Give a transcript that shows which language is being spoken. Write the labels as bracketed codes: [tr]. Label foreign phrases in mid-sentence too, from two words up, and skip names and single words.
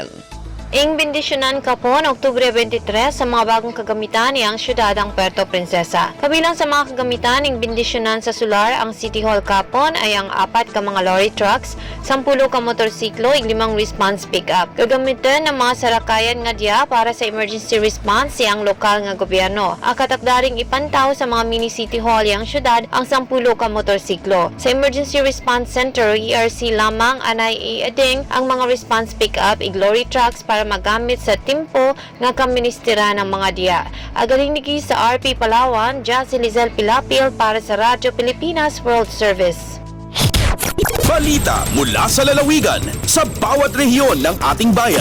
[cyo] Bindisyonan kapon Oktubre 23 sa mga bagong kagamitan niyang syudad ang Puerto Princesa. Kabilang sa mga kagamitan ng bindisyonan sa solar ang City Hall kapon ay ang 4 ka mga lorry trucks, 10 ka motorsiklo, 5 response pick-up. Gagamitin ng mga sarakayan nga diya para sa emergency response siyang lokal nga gobyerno. Akatakdaring ipantaw sa mga mini City Hall yang syudad ang 10 ka motorsiklo. Sa Emergency Response Center ERC lamang anay iading ang mga response pick-up ig lorry trucks para magamit sa timpo nga kaministira ng mga diya. Agaling niki sa RP Palawan, si Lizelle Pilapil para sa Radyo Pilipinas World Service. [tl] Balita mula sa lalawigan sa bawat rehiyon ng ating bayan.